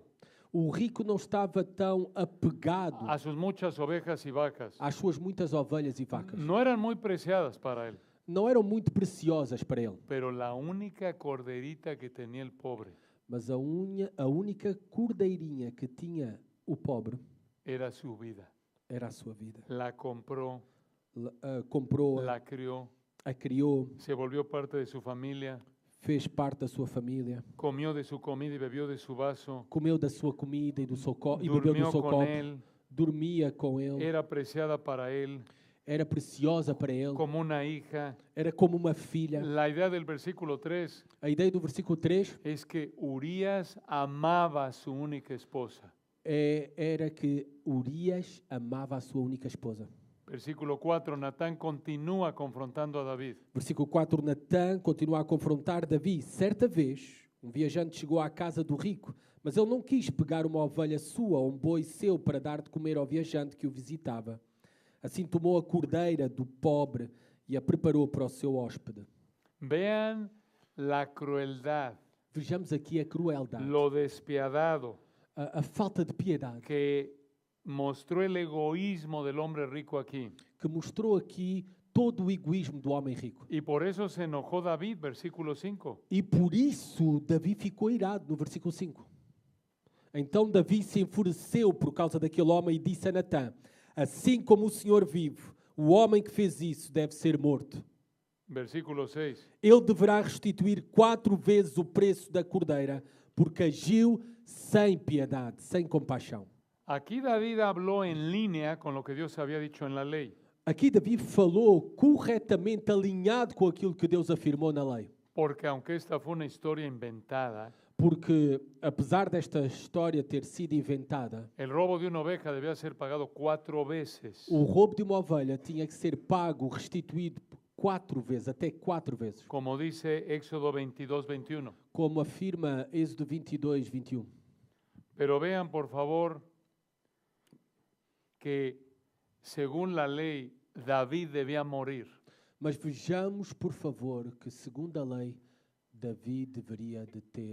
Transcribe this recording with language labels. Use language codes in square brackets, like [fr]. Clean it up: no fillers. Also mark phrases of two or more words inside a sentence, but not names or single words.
[pt] o rico não estava tão apegado [es] a sus muchas ovejas y vacas. [pt] às suas muitas ovelhas e vacas. [es] No eran muy preciadas para él, [pt] Não eram muito preciosas para ele, [es] pero la única corderita que tenía el pobre [pt] mas a única cordeirinha que tinha o pobre [es] era su vida. [pt] era a sua vida. [es] La compró, [pt] Comprou, [es] la crió, [pt] a criou, [es] se volvió parte de su familia, [pt] fez parte da sua família, [es] comió de su comida y bebió de su vaso, [pt] comeu da sua comida e, e bebeu do [es] durmió [pt] seu [es] con [pt] copo, [es] él, [pt] dormia com ele, [es] era apreciada para él [pt] era preciosa para ele, [es] como una hija. [pt] era como uma filha. [es] La idea del versículo 3 [pt] A ideia do versículo 3 [es] es que Urías amaba a su única esposa. [pt] era que Urias amava a sua única esposa. [es] Versículo 4, Natán continúa confrontando a David. [pt] Versículo 4, Natã continua a confrontar Davi. Certa vez, um viajante chegou à casa do rico, mas ele não quis pegar uma ovelha sua ou um boi seu para dar de comer ao viajante que o visitava. Assim tomou a cordeira do pobre e a preparou para o seu hóspede. [es] Vean la crueldad, [pt] Vejamos aqui a crueldade, [es] lo despiadado [pt] a falta de piedade [es] que mostró el egoísmo del hombre rico aquí. [pt] que mostrou aqui todo o egoísmo do homem rico. [es] Y por eso se enojó David, versículo 5. [pt] E por isso Davi ficou irado, no versículo 5. Então Davi se enfureceu por causa daquele homem e disse a Natã: assim como o Senhor vive, o homem que fez isso deve ser morto. Versículo 6. Ele deverá restituir 4 vezes o preço da cordeira, porque agiu sem piedade, sem compaixão. [es] Aquí David habló en línea con lo que Dios había dicho en la ley. [pt] Aqui Davi falou corretamente alinhado com aquilo que Deus afirmou na lei. [es] Porque aunque esta fue una historia inventada, [pt] Porque, apesar desta história ter sido inventada, [es] el robo de una oveja debía ser pagado 4 veces. [pt] o roubo de uma ovelha tinha que ser pago, restituído 4 vezes, até 4 vezes. [es] Como dice Éxodo 22, 21. [pt] Como afirma Êxodo 22, 21. [es] Pero vean, por favor, que según la ley, David debía morir. [pt] Mas vejamos, por favor, que segundo a lei, Davi deveria de ter,